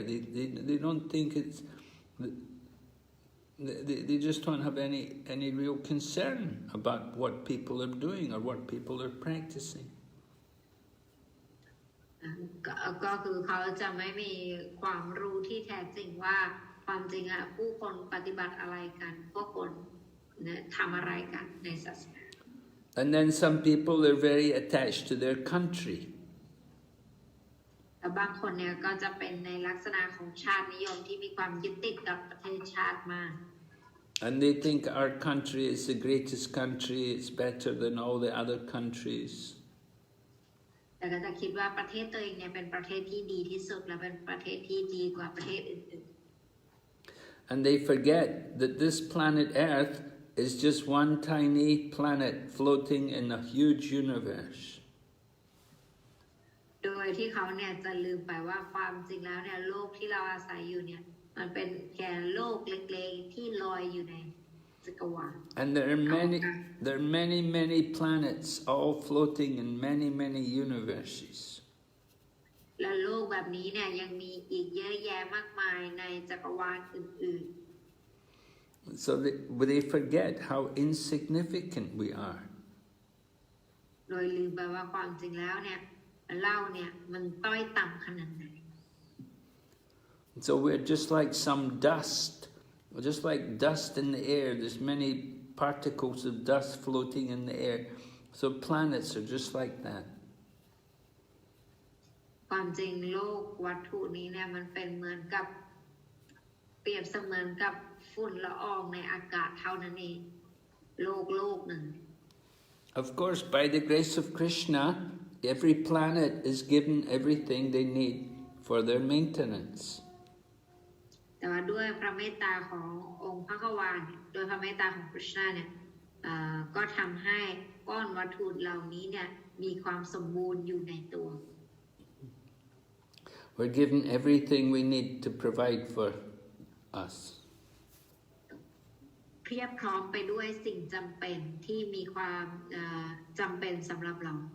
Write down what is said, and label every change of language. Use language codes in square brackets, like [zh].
[en] They don't think it's they just don't have any real concern about what people are doing or what people are practicing. [th] ก็คือเขาจะไม่มีความรู้ที่แท้จริงว่าความจริงอะผู้คนปฏิบัติอะไรกันพวกคนทำอะไรกันในศาสนา [en] And then some people are very attached to their country. [th] แต่บางคนเนี่ยก็จะเป็นในลักษณะของชาตินิยมที่มีความยึดติดกับประเทศชาติมาก [en] And they think our country is the greatest country, it's better than all the other countries. [th] แต่ก็จะคิดว่าประเทศตัวเองเนี่ยเป็นประเทศที่ดีที่สุดและเป็นประเทศที่ดีกว่าประเทศอื่นๆ [en] And they forget that this planet Earth is just one tiny planet floating in a huge universe. [th] โดยที่เขาเนี่ยจะลืมไปว่าความจริงแล้วเนี่ยโลกที่เราอาศัยอยู่เนี่ยมันเป็นแค่โลกเล็กๆที่ลอยอยู่ในจักรวาล [en] And there are many planets all floating in many universes. [th] และโลกแบบนี้เนี่ยยังมีอีกเยอะแยะมากมายในจักรวาลอื่นๆ [en] So they forget how insignificant we are. [th] โดยลืมไปว่าความจริงแล้วเนี่ยเราเนี่ยมันต้อยต่ำขนาดไหน [en] So we're just like some dust, just like dust in the air. There's many particles of dust floating in the air. So planets are just like that. [th] ความจริงโลกวัตถุนี้เนี่ยมันเป็นเหมือนกับเปรียบเสมือนกับฝุ่นละอองในอากาศเท่านั้นเองโลกหนึ่ง [en] Of course, by the grace of Krishna, every planet is given everything they need for their maintenance. [th] แต่ว่าด้วยพระเมตตาขององค์พระกวาเนี่ยโดยพระเมตตาของคริสต์เนี่ยก็ทำให้ก้อนวัตถุเหล่านี้เนี่ยมีความสมบูรณ์อยู่ในตัว [en] We're given everything we need to provide for us. [th] เพียบพร้อมไปด้วยสิ่งจำเป็นที่มีความจำเป็นสำหรับเรา